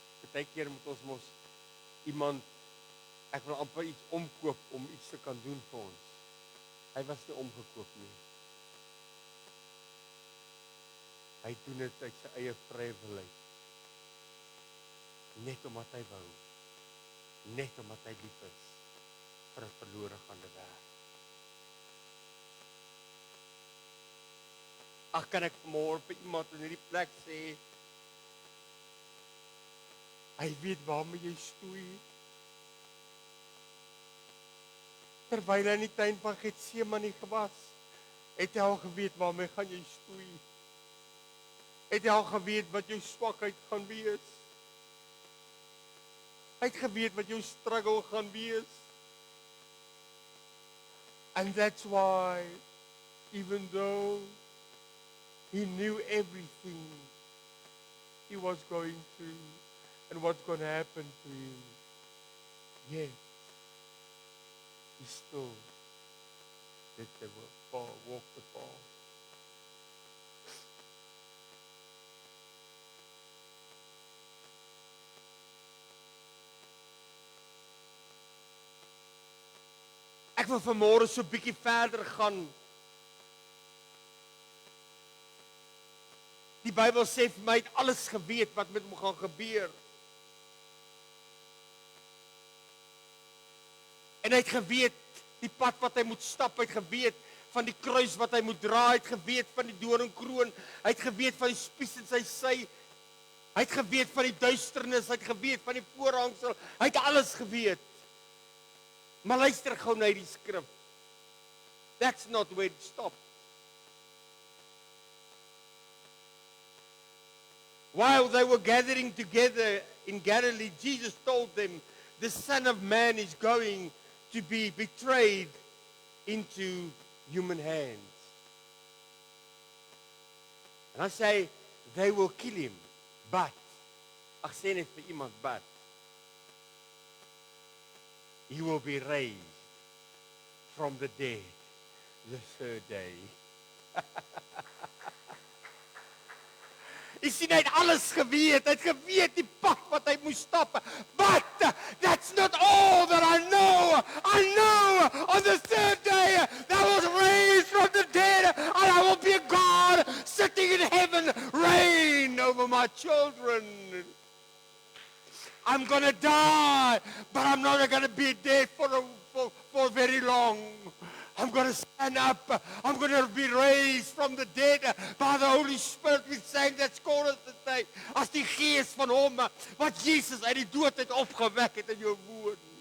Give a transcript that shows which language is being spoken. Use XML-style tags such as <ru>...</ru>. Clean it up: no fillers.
<af>Partykeer moet ons mos iemand, ek wil amper iets omkoop om iets te kan doen vir ons. Hy was nie omgekoop nie. Hy doen dit uit sy eie vrye wil uit. Net omdat hy wou. Net omdat hy lief is vir 'n verlore gaande wêreld. Ag, kan ek môre vir iemand in hierdie plek sê, hy weet waarmee jy stoei. Terwyl hy in die tuin van Getsemane was, het hy al geweet waarmee gaan jy stoei. Het hy al geweet wat jou swakheid gaan wees. Hy het geweet wat jou struggle gaan wees.</af> <en>And that's why, even though he knew everything he was going through and what's going to happen to him, yet he still did the walk the path.</en> <af>Ek wil vanmôre so 'n bietjie verder gaan. Die Bybel sê vir my, hy het alles geweet wat met hom gaan gebeur. En hy het geweet die pad wat hy moet stap, hy het geweet van die kruis wat hy moet dra, hy het geweet van die doringkroon, hy het geweet van die spies in sy sy, hy het geweet van die duisternis, hy het geweet van die voorhangsel, hy het alles geweet. Maar luister gou na die skrif.</af> <en>That's not where it stopped. While they were gathering together in Galilee, Jesus told them, the Son of Man is going to be betrayed into human hands. And I say, they will kill him, but,</en> <af>ek sê net vir iemand,</af> <en>but, he will be raised from the dead the third day.</en> <af>Jy sien, hy het alles geweet. Hy het geweet die pad wat hy moes stap.</af> <en>But that's not all that I know. I know on the third day that I was raised from the dead and I will be a God sitting in heaven, reign over my children. I'm going to die, but I'm not going to be dead for very long. I'm going to stand up. I'm going to be raised from the dead by the Holy Spirit. We sang that chorus today.</en> <af>As die gees van hom wat Jesus uit die dood het opgewek het in jou woon.</af>